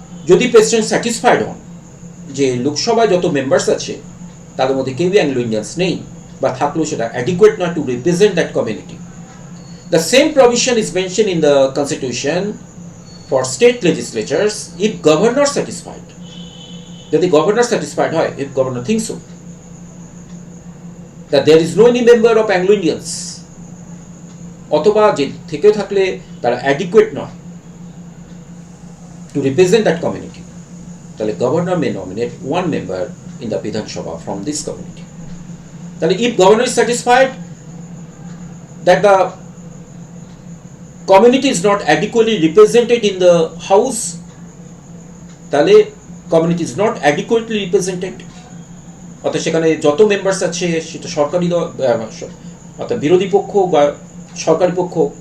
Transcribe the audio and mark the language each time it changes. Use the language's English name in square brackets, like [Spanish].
[Bangla] যদি president satisfied হন যে লোকসভায় যত মেম্বার্স আছে তাদের মধ্যে কেউই অ্যাংলো ইন্ডিয়ান্স নেই, বা থাকলেও সেটা [English] Adequate not to represent that community, the same provision is mention in the constitution for state legislatures if governor satisfied. [Bangla] যদি গভর্নর স্যাটিসফাইড হয়, [English] if governor thinks so, that there is no any member of Anglo Indians, [Bangla] অথবা যে থেকেও থাকলে তারা adequate নয় [English] to represent that community, [Bangla] তাহলে [English] governor may nominate 1 member in the Vidhan Sabha from this community. [Bangla] তাহলে [English] if governor is satisfied that the community is not adequately represented in the house, [Bangla] তাহলে [English] community is not adequately represented, [Bangla] অর্থাৎ সেখানে যত members আছে সেটা সরকারি অর্থাৎ বিরোধী পক্ষ বা সরকারি পক্ষ